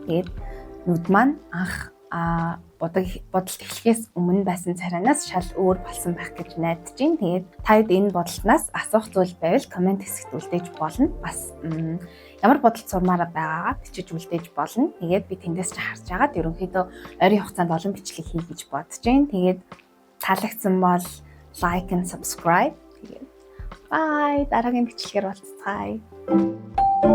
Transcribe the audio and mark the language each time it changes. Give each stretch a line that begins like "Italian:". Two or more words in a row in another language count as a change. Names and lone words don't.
Mongolian: Тэгээд нүд маань анх будалт эхлэхээс өмнө байсан царайнаас шал өөр болсон байх гэж найдаж байна. Тэгээд таад энэ будалтнаас асуух зүйл байвал комент хэсэгт үлдээж болно. Бас ямар будалт сурмаар байгаагаа бичиж үлдээж болно. Тэгээд би тэндээс ч харж агаад ерөнхийдөө ойрын хугацаанд олон бичлэг хий гэж бодож байна. Тэгээд таалагдсан бол
English: like and subscribe.
Mongolian: Тэгээд bye, дараагийн бичлэгээр уулзцгаая.